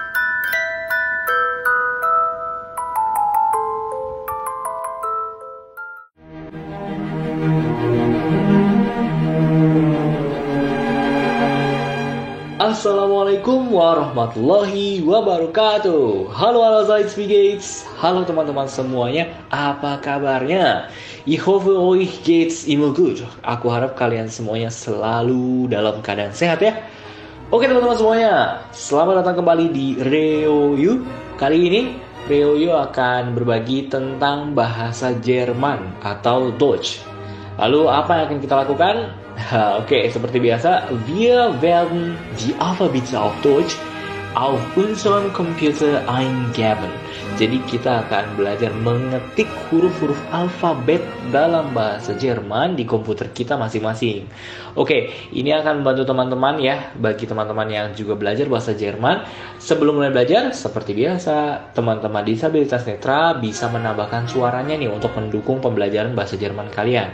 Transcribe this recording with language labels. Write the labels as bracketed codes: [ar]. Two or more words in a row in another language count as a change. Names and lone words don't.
[ar] السلام عليكم ورحمة الله وبركاته. [id] Halo Zaitz Gates. Halo teman-teman semuanya, apa kabarnya? [de] Ich hoffe euch geht's immer gut. [id] Aku harap kalian semuanya selalu dalam keadaan sehat ya. Oke teman-teman semuanya, selamat datang kembali di Reoyu. Kali ini Reoyu akan berbagi tentang bahasa Jerman atau Deutsch. Lalu apa yang akan kita lakukan? Oke, seperti biasa, [de] wir werden die Alphabete auf Deutsch auf unserem Computer eingeben. [id] Jadi kita akan belajar mengetik huruf-huruf alfabet dalam bahasa Jerman di komputer kita masing-masing. Oke, ini akan membantu teman-teman ya, bagi teman-teman yang juga belajar bahasa Jerman. Sebelum mulai belajar, seperti biasa, teman-teman disabilitas netra bisa menambahkan suaranya nih untuk mendukung pembelajaran bahasa Jerman kalian.